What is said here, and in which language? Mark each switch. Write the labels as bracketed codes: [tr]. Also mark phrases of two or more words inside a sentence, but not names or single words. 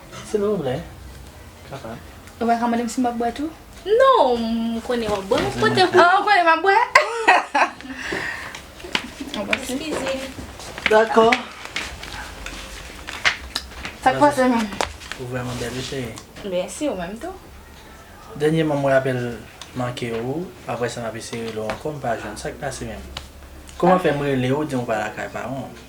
[ht] Si nou vle, kapab. Ou pa ka mande m si m ap bwè tou? Non, m konnen w ap bwè. Mwen se Pote mwen pou Ah, m konnen m ap bwè? On va si. Excusez. Dakò. Sa k pase, men? Ou vreman bèl, chéri. Mèsi, ou menm tou. Dènyèman, mwen apèl manke ou, apre sa m ap eseye lò ankò, m pa jwenn. Sa k pase menm. Kòman fè m rele ou, di m pa lakay pa ou?